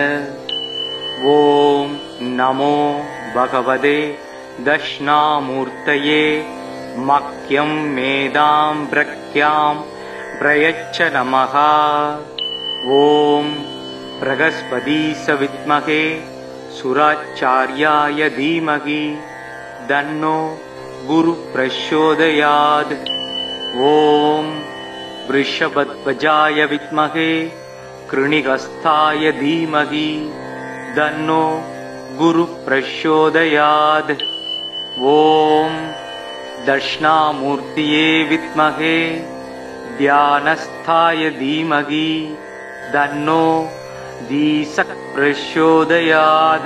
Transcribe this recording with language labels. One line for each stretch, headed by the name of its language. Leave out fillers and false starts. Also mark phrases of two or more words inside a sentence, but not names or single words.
Sanskrit: ओं नमो भगवते दक्षिणामूर्तये मह्यं मेधां प्रज्ञां प्रयच्छ नमः. ओं बृहस्पतीश विद्महे सुराचार्याय धीमहि तन्नो गुरु प्रचोदयात्. ஓம் वृषभध्वजाय विद्महे कृणिहस्ताय धीमहि तन्नो गुरुः प्रचोदयात्। ॐ दक्षिणामूर्तये विद्महे ध्यानस्थाय धीमहि तन्नो धीसक् प्रचोदयात्।